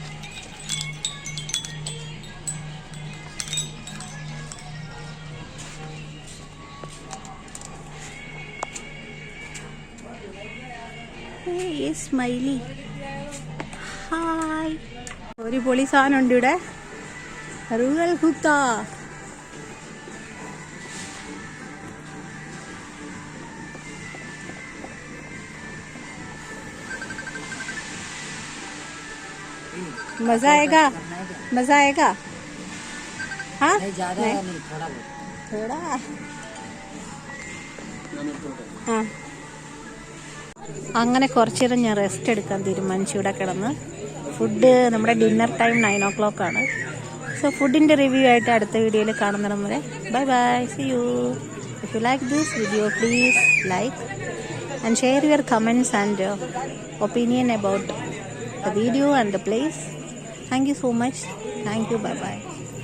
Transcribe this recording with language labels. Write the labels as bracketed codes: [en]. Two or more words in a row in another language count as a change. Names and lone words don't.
[en] smiley hi. [ml] ഒരു പൊളി സാധനം ഉണ്ട് ഇവിടെ. [en] rural hookah. [hi] मजा आएगा, मजा आएगा. हाँ नहीं, थोड़ा. हाँ, [ml] അങ്ങനെ കുറച്ച് നേരം ഞാൻ റെസ്റ്റ് എടുക്കാൻ തീരുമാനിച്ചു ഇവിടെ കിടന്ന്. ഫുഡ് നമ്മുടെ [en] dinner time 9 o'clock [ml] ആണ്. സോ ഫുഡിൻ്റെ റിവ്യൂ ആയിട്ട് അടുത്ത വീഡിയോയിൽ കാണുന്നിടം വരെ [en] bye bye, see you. if you like this video please like and share your comments and opinion about the video and the place. Thank you so much. Thank you. Bye bye.